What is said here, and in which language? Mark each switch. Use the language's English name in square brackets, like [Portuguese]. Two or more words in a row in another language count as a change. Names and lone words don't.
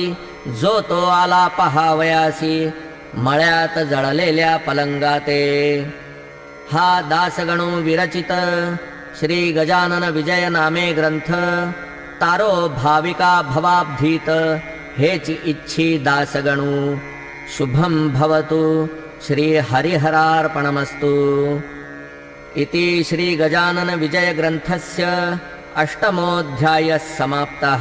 [Marathi] जो तो आला पहावयासी मळ्यात जळलेल्या पलंगाते. हा दासगणू विरचित श्री गजानन विजय नामे ग्रंथ. तारो भाविका भवाब्धीत हेच इच्छी दासगणू. [Sanskrit] शुभं भवतु. श्री हरिहरार्पणमस्तु. इति श्री गजानन विजय ग्रंथस्य अष्टमोऽध्यायः समाप्तः.